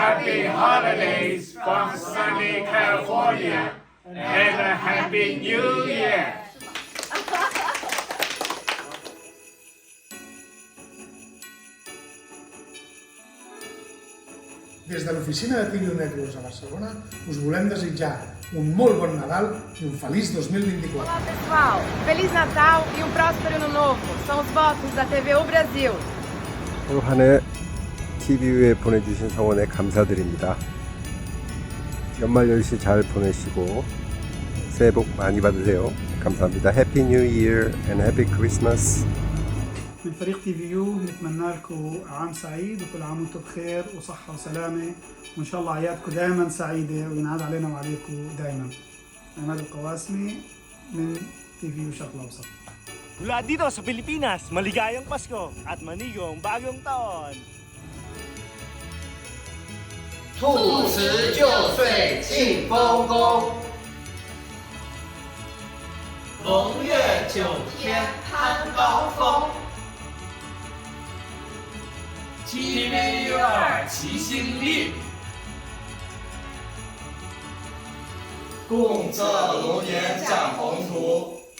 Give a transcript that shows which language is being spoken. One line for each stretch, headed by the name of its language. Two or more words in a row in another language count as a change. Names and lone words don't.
English: Happy holidays from sunny California and a Happy New Year!
Catalan: Des de l'oficina de TVU Networks a Barcelona us volem desitjar um molt bon Nadal
Portuguese: e um feliz
Catalan: 2024.
Portuguese: Olá pessoal, Feliz Natal e um próspero Ano Novo. São os votos da TVU Brasil.
Korean: 올 한해 TVU에 보내주신 성원에 감사드립니다. 연말 연시 잘 보내시고 새해 복 많이 받으세요. 감사합니다.
English: Happy New Year and Happy Christmas.
Arabic: من فريق تي في يو نتمنى لكم عام سعيد وكل عام وانتم بخير وصحة وسلامة وإن شاء الله أعيادكم دائما سعيدة وينعاد علينا وعليكم دائما. عماد القواسمي من تي في يو شرق الأوسط.
Filipino: Mula dito sa Pilipinas, maligayang Pasko at manigong bagong taon!
Chinese: 兔辞旧岁庆丰公，龙月9天攀高峰。TVU 2齐心力，共测龙年展宏图。